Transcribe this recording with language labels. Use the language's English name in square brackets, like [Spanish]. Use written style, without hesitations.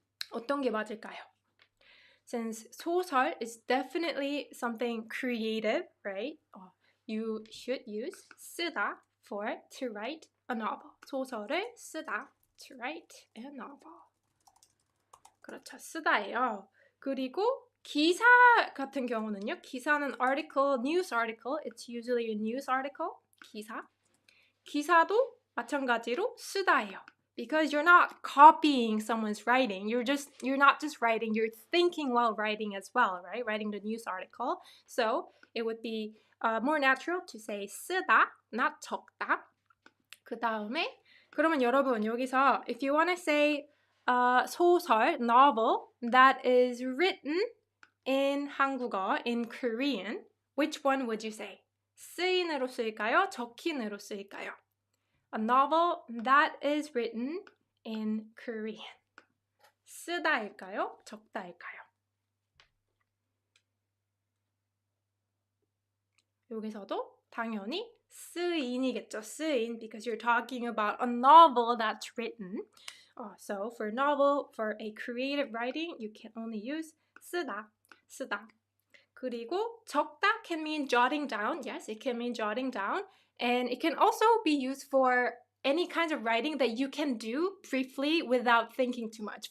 [Korean] 어떤 게 맞을까요? [English] Since 소설 is definitely something creative, right? You should use 쓰다 for to write a novel. [Korean] 소설을 쓰다 [English] to write a novel. [Korean] 그렇죠. 쓰다예요. 그리고 기사 같은 경우는요. [English] 기사는 article, news article. It's usually a news article. [Korean] 기사. 기사도 마찬가지로 쓰다예요. [English] Because you're not copying someone's writing. You're not just writing. You're thinking while writing as well, right? Writing the news article. So it would be more natural to say 쓰다, not 적다. [Korean] 그 다음에 그러면 여러분 여기서 [English] if you want to say 소설, novel that is written in 한국어, in Korean, which one would you say? [Korean] 쓰인으로 쓸까요? 적힌으로 쓸까요? [English] A novel that is written in Korean. [Korean] 쓰다일까요? 적다일까요? 여기서도 당연히 쓰인이겠죠. [English] 쓰인, because you're talking about a novel that's written. So for novel, for a creative writing, you can only use 쓰다. [Korean] 그리고 [English] 적다 can mean jotting down. Yes, it can mean jotting down. And it can also be used for any kinds of writing that you can do briefly without thinking too much.